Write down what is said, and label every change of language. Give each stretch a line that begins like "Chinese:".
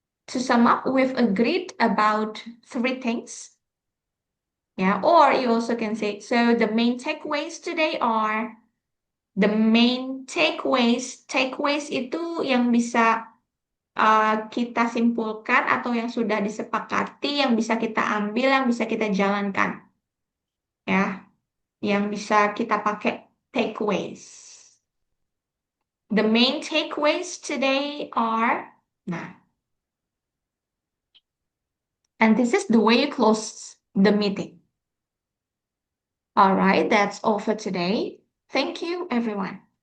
English: To sum up, we've agreed about 3 things. Yeah. Or you also can say, so the main takeaways today are the main takeaways.
Indonesian: Takeaways itu yang bisa kita simpulkan atau yang sudah disepakati, yang bisa kita ambil, yang bisa kita jalankan. Ya, yang bisa kita pakai takeaways.
English: The main takeaways today are, nah, and this is the way you close the meeting. All right, that's all for today. Thank you, everyone.